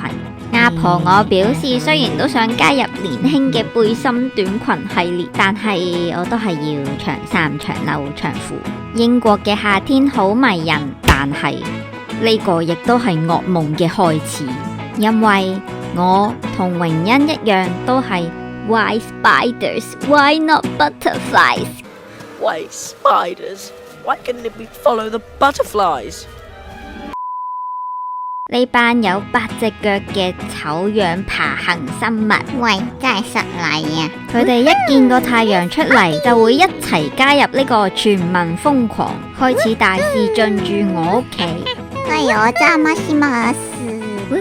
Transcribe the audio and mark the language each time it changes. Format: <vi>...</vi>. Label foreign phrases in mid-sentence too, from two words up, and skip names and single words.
<yue>阿婆我表示，雖然都想加入年輕嘅背心短裙系列，但係我都係要長衫、長褸、長褲。英國嘅夏天好迷人，但係呢個亦都係噩夢嘅開始，因為我同榮恩一樣都係</yue> <en>Why spiders? Why not butterflies? Why spiders? Why can't we follow the butterflies?</en> <yue>呢班有8隻腳嘅醜樣爬行生物，喂，真係失禮啊！佢哋一見個太陽出嚟，就會一齊加入呢個全民瘋狂，開始大肆進駐我屋企。我真乜事？</yue>